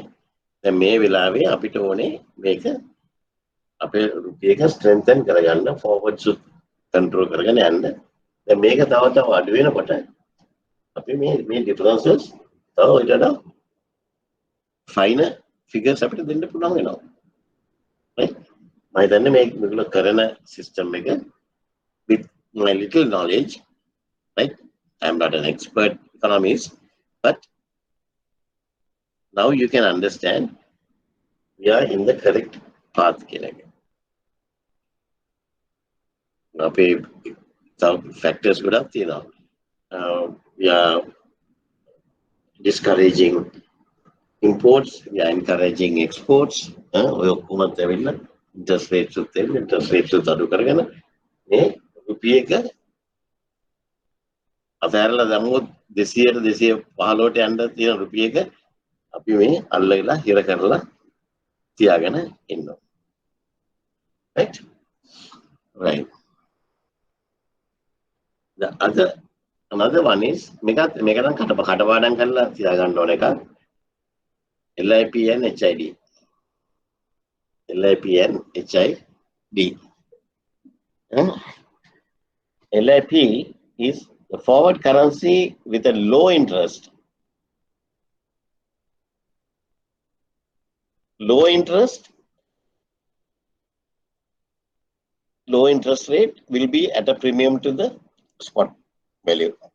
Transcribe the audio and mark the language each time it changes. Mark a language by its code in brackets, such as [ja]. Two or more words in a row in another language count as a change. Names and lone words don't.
[si] දැන් මේ වෙලාවේ අපිට ඕනේ මේක අපේ රුපියල එක ස්ට්‍රෙන්තන් කරගන්න [en] forwards control [si] කරගෙන යන්න. දැන් මේක තව තව අඩු වෙනකොට අපි මේ ඩිෆරන්සස් තව ඊට [en] fine figures [si] අපිට දෙන්න පුළුවන් වෙනවා. right? මම හිතන්නේ මේගොල්ලෝ කරන සිස්ටම් එක [en] with my little knowledge, right? I'm not an expert economist, but now you can understand we are in the correct path. [si] අපේ factors ගොඩක් තියෙනවා. [en] We are discouraging imports, we are encouraging exports. [si] ඔය ඔක්කොමත් ඇවිල්ලා [en] interest rates [si] අඩු කරගෙන මේ රුපියල එක අතහැරලා දැම්මොත් 200ට 215ට යන්න තියෙන රුපියල එක අපි මේ අල්ලලා හිර කරලා තියාගෙන ඉන්නවා. [en] Right. The another one is [si] මේක නම් කටපාඩම් කරලා තියාගන්න ඕන එකක්. [en] LIP and HID. LIP and HID. LIP is the forward currency with a low interest. Low interest rate will be at a premium to the spot value.